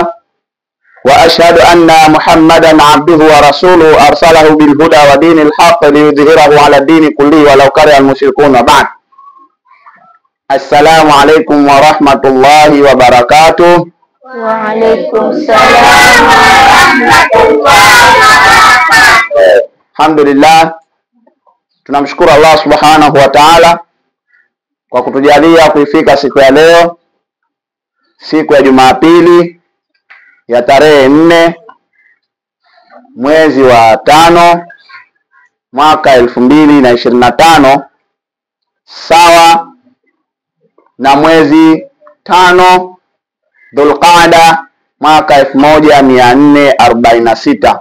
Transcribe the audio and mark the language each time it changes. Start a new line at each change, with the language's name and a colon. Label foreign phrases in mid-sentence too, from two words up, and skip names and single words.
Arabic: وأشهد أن محمدا عبده ورسوله أرسله بالهدى ودين الحق ليظهره على الدين كله ولو كره المشركون. بعد. السلام عليكم ورحمة الله وبركاته. وعليكم السلام ورحمة الله وبركاته.
Swahili: Alhamdulillah, tunamshukuru
Arabic: الله سبحانه وتعالى
Swahili: kwa kutujalia kuifika siku ya leo, siku ya Jumapili ya tarehe 4 mwezi wa 5 mwaka 2025, sawa na mwezi 5 Dhulqaada mwaka 1446.